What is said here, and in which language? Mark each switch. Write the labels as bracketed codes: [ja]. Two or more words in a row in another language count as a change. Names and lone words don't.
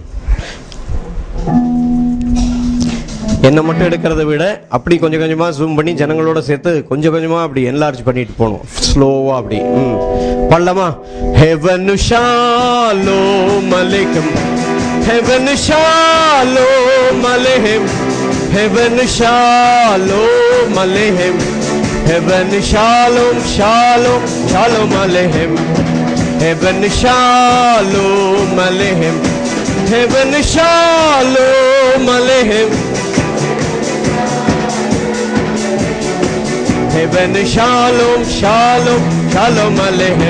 [ta] என்ன மட்டும் எடுக்கிறத விட அப்படி கொஞ்சம் கொஞ்சமா ஜூம் பண்ணி ஜனங்களோட சேர்த்து கொஞ்சம் கொஞ்சமா அப்படி என்லார்ஜ் பண்ணிட்டு போகணும், ஸ்லோவா அப்படி. பண்ணலாமா? [he] הבאנו שלום עליכם, הבאנו שלום עליכם, הבאנו שלום עליכם, הבאנו שלום שלום שלום עליכם, הבאנו שלום עליכם, הבאנו שלום עליכם, הבאנו שלום שלום שלום עליכם.